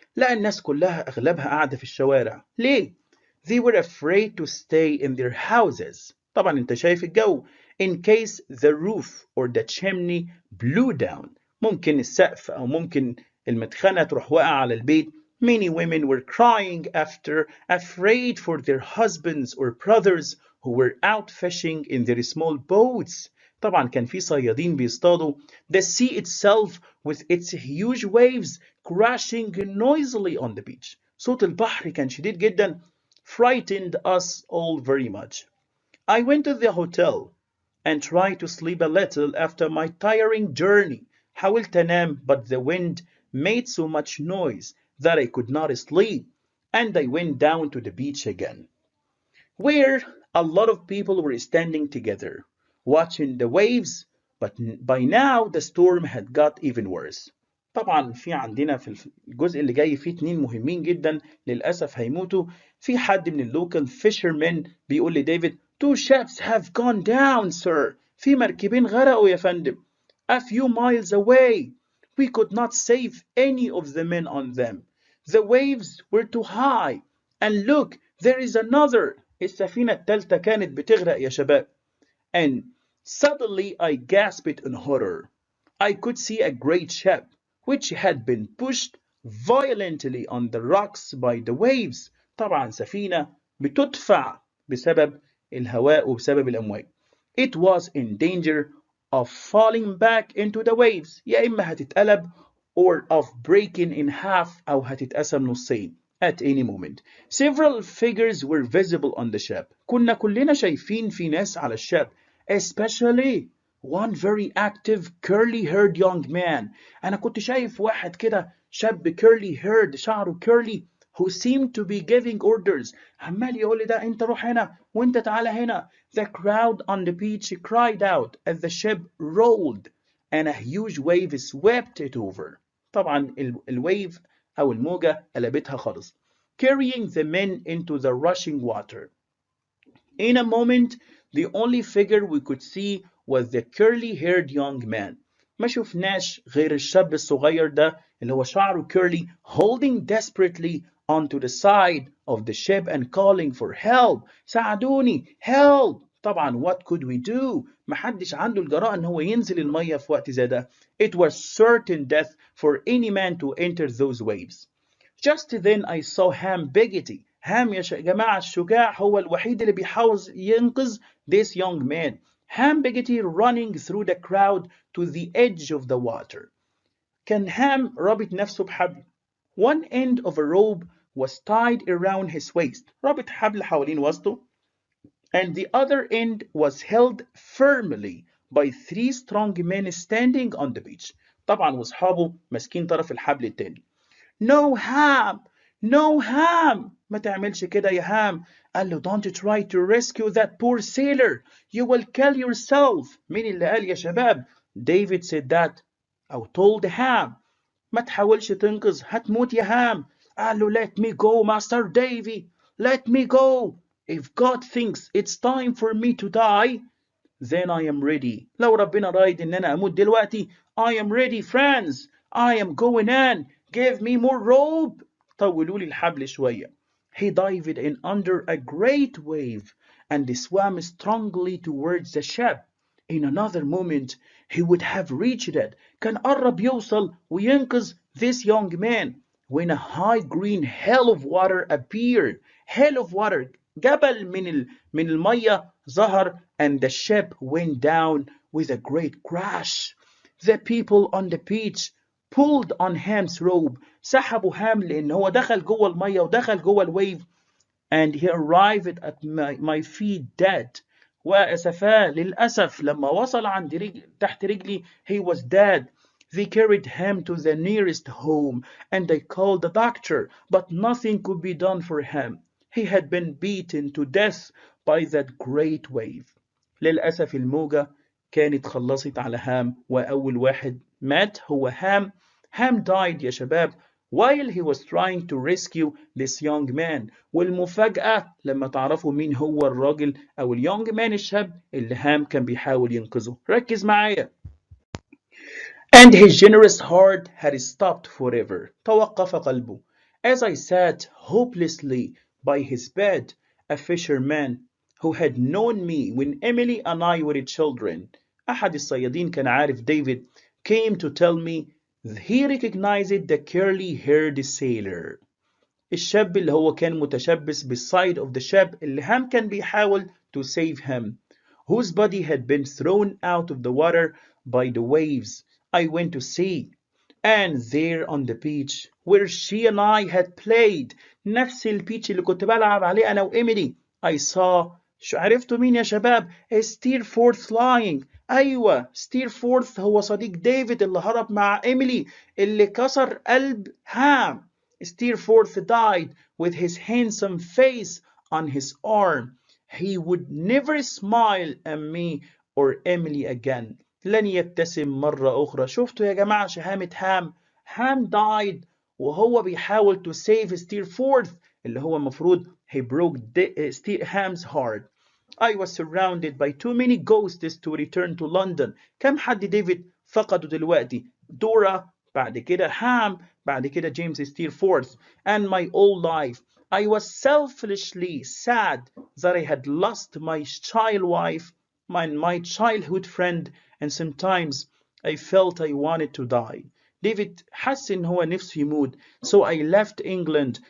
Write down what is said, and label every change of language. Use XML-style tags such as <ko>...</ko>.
<ar>لا الناس كلها أغلبها قاعدة في الشوارع. ليه؟</ar> <en>They were afraid to stay in their houses.</en> <ar>طبعا انت شايف الجو.</ar> <en>In case the roof or the chimney blew down.</en> <ar>ممكن السقف أو ممكن المدخنة تروح واقعة على البيت.</ar> <en>Many women were crying after, afraid for their husbands or brothers who were out fishing in their small boats.</en> <ar>طبعا كان في صيادين بيصطادوا.</ar> <en>The sea itself with its huge waves crashing noisily on the beach.</en> <ar>صوت البحر كان شديد جدا.</ar> <en>Frightened us all very much. I went to the hotel and tried to sleep a little after my tiring journey.</en> <ar>حاولت أنام,</ar> <en>but the wind made so much noise that I could not sleep, and I went down to the beach again, where a lot of people were standing together, watching the waves, But by now the storm had got even worse.</en> <ar>طبعا في عندنا في الجزء اللي جاي فيه اتنين مهمين جدا للأسف هيموتوا. في حد من اللوكال</ar> <en>fishermen</en> <ar>بيقول لديفيد</ar> <en>two ships have gone down sir.</en> <ar>في مركبين غرقوا يا فندم.</ar> <en>A few miles away. We could not save any of the men on them. The waves were too high. And look, there is another.</en> <ar>السفينة التالتة كانت بتغرق يا شباب.</ar> <en>And suddenly I gasped in horror. I could see a great ship, which had been pushed violently on the rocks by the waves.</en> <ar>طبعا سفينة بتدفع بسبب الهواء وبسبب الأمواج.</ar> <en>It was in danger of falling back into the waves.</en> <ar>يا إما هتتقلب</ar> <en>or of breaking in half</en> <ar>أو هتتقسم نصين</ar> <en>at any moment. Several figures were visible on the ship.</en> <ar>كنا كلنا شايفين في ناس على الشب.</ar> <en>Especially one very active curly-haired young man.</en> <ar>أنا كنت شايف واحد كده شاب curly-haired شعره curly who seemed to be giving orders. عمال يقول لي ده أنت روح هنا وأنت تعالى هنا.</ar> <en>The crowd on the beach cried out as the ship rolled and a huge wave swept it over.</en> <ar>طبعا الwave أو الموجة قلبتها خالص.</ar> <en>Carrying the men into the rushing water. In a moment, the only figure we could see was the curly-haired young man.</en> <ar>ما شفناش غير الشاب الصغير ده اللي هو شعره</ar> <en>curly holding desperately onto the side of the ship and calling for help.</en> <ar>ساعدوني</ar> <en>help.</en> <ar>طبعا</ar> <en>what could we do؟</en> <ar>محدش عنده الجرأة ان هو ينزل المية في وقت زي ده.</ar> <en>It was certain death for any man to enter those waves. Just then I saw Ham Biggity.</en> <ar>هام يا جماعة الشجاع هو الوحيد اللي بيحاول ينقذ</ar> <en>this young man. Ham Biggity running through the crowd to the edge of the water.</en> <ar>كان هام رابط نفسه بحبل.</ar> <en>One end of a rope was tied around his waist.</en> <ar>رابط حبل حوالين وسطه.</ar> <en>And the other end was held firmly by three strong men standing on the beach.</en> <ar>طبعا واصحابه ماسكين طرف الحبل التاني.</ar> <en>No Ham! No Ham!</en> <ar>ما تعملش كده يا هام. قال له</ar> <en>don't try to rescue that poor sailor. You will kill yourself.</en> <ar>مين اللي قال يا شباب؟</ar> <en>David said that</en> <ar>أو</ar> <en>told Ham.</en> <ar>ما تحاولش تنقذ هتموت يا هام. قال له</ar> <en>let me go Master Davy. Let me go. If God thinks it's time for me to die, then I am ready.</en> <ar>لو ربنا رايد إن أنا أموت دلوقتي</ar> <en>I am ready friends. I am going in. Give me more rope.</en> <ar>طولوا لي الحبل شوية.</ar> <en>He dived in under a great wave and swam strongly towards the ship. In another moment he would have reached it.</en> <ar>كان قرب يوصل وينقذ</ar> <en>this young man when a high green hell of water appeared. Hell of water</en> <ar>جبل من المية ظهر</ar> <en>and the ship went down with a great crash. The people on the beach pulled on Ham's rope.</en> <ar>سحبوا هام لأن هو دخل جوه المية ودخل جوه الويف</ar> <en>and he arrived at my feet dead.</en> <ar>وأسفاه للأسف لما وصل عند تحت رجلي</ar> <en>he was dead. They carried him to the nearest home and they called the doctor, but nothing could be done for him. He had been beaten to death by that great wave.</en> <ar>للأسف الموجة كانت خلصت على هام وأول واحد مات هو هام.</ar> <en>Ham died</en> <ar>يا شباب</ar> <en>while he was trying to rescue this young man.</en> <ar>والمفاجأة لما تعرفوا مين هو الراجل أو</ar> <en>اليونج مان</en> <ar>الشاب اللي هام كان بيحاول ينقذه. ركز معايا.</ar> <en>And his generous heart had stopped forever.</en> <ar>توقف قلبه.</ar> <en>As I sat hopelessly by his bed, a fisherman who had known me when Emily and I were children.</en> <ar>أحد الصيادين كان عارف ديفيد</ar> <en>came to tell me he recognized the curly-haired sailor.</en> <ar>الشاب اللي هو كان متشبث بال</ar> <en>side of the ship</en> <ar>اللي هام كان بيحاول</ar> <en>to save him, whose body had been thrown out of the water by the waves. I went to see, and there on the beach where she and I had played,</en> <ar>نفس البيتش اللي كنت بلعب عليه أنا وإيميلي,</ar> <en>I saw,</en> <ar>عرفتوا مين يا شباب؟</ar> <en>Steerforth lying.</en> <ar>أيوة ستيرفورث هو صديق ديفيد اللي هرب مع إيميلي اللي كسر قلب هام.</ar> <en>Steerforth died with his handsome face on his arm. He would never smile at me or Emily again.</en> <ar>لن يبتسم مرة أخرى. شفتوا يا جماعة شهامة هام؟ هام</ar> <en>died</en> <ar>وهو بيحاول</ar> <en>to save</en> <ar>ستيرفورث اللي هو المفروض</ar> <en>he broke Ham's heart. I was surrounded by too many ghosts to return to London.</en> <ar>كم حد ديفيد فقده دلوقتي؟ دورا، بعد كده هام، بعد كده جيمس ستيرفورث.</ar> <en>And my whole life I was selfishly sad that I had lost my child wife, my childhood friend, and sometimes I felt I wanted to die.</en> <ar>ديفيد حس إن هو نفسه يموت.</ar> <en>So I left England.</en>